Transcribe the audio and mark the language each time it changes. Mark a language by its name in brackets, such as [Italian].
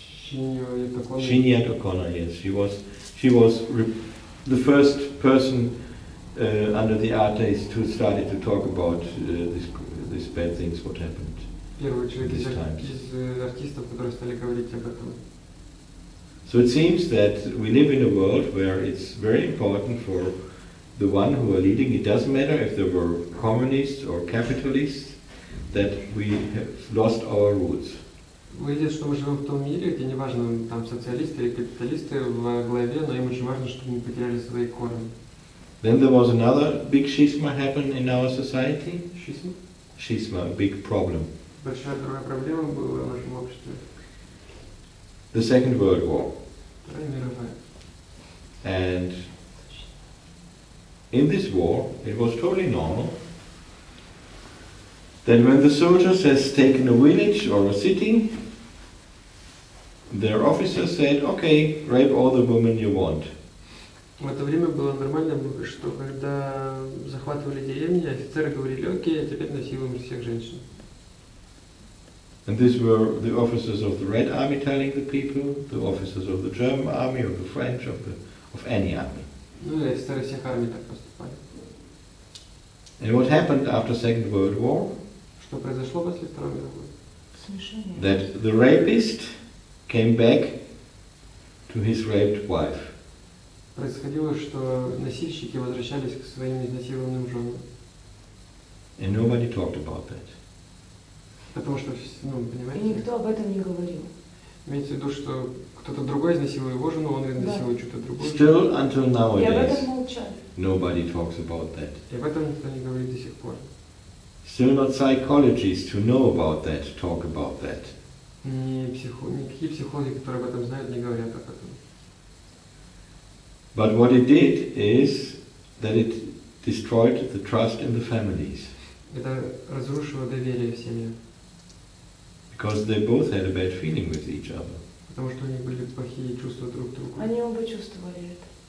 [English] Shinyat O'Connor, yes. She was the first person under the artists who started to talk about these bad things what happened. [Russian] Первый человек из артистов, которые стали говорить об этом. [English] So it seems that we live in a world where it's very important for the one who are leading, it doesn't matter if they were communists or capitalists, that we have lost our roots. [Russian] Выйдет, что мы живем в том мире, где неважно, там социалисты или капиталисты во главе, но им очень важно, чтобы мы потеряли свои корни. [English] Then there was another big schisma happen in our society. Schisma? Schisma, a big problem. [Russian] Большая другая проблема была в нашем обществе. [English] The Second World War. [Russian] Вторая мировая. [English] And in this war, it was totally normal that when the soldiers has taken a village or a city, their officers said, okay, rape all the women you want. [Russian] В это время было нормально, что когда захватывали деревни, офицеры говорили, окей, а теперь насилуем всех женщин. [English] And these were the officers of the Red Army telling the people, the officers of the German army, of the French, of any army. [Russian] Ну и офицеры всех армий так поступали. [English] And what happened after Second World War? [Russian] Что произошло после Второй мировой? [English] That the rapist came back to his raped wife. [Russian] Происходило, что носильщики возвращались к своим изнасилованным женам. [English] And nobody talked about that. [Russian] Потому что, ну, понимаете? И никто об этом не говорил. Имеется в виду, что кто-то другой изнасилует его жену, он изнасилует что-то другое. [English] Still until [Russian] И об [English] nowadays, [Russian] этом молчали. [English] nobody talks about that. [Russian] И об этом никто не говорит до сих пор. [English] Still not psychologists who know about that talk about that. [Russian] Никакие психологи, которые об этом знают, не говорят об этом. [English] But what it did is that it destroyed the trust in the families. [Russian] Это разрушило доверие в семье. [English] Because they both had a bad feeling with each other. [Russian] Потому что у них были плохие чувства друг к другу. Они оба чувствовали это.